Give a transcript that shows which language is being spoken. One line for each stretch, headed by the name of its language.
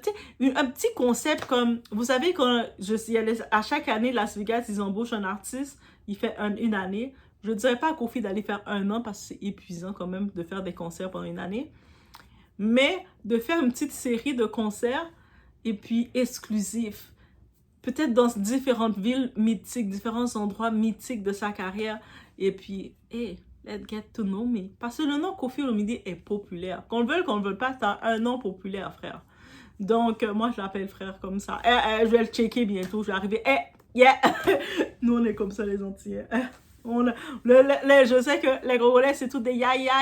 French: Tu sais, un petit concept comme, vous savez, à chaque année, Las Vegas, ils embauchent un artiste, il fait une année. Je ne dirais pas à Koffi d'aller faire 1 an parce que c'est épuisant quand même de faire des concerts pendant une année. Mais de faire une petite série de concerts et puis exclusifs. Peut-être dans différentes villes mythiques, différents endroits mythiques de sa carrière.
English: Et puis, hey, let's get to know me.
French: Parce que le nom Koffi Olomide est populaire. Qu'on le veuille, qu'on le veuille pas, c'est un nom populaire, frère. Donc, moi, je l'appelle frère comme ça. Je vais le checker bientôt. Je vais arriver. Yeah! Nous, on est comme ça, les Antillais. Je sais que les Congolais, c'est tout des ya.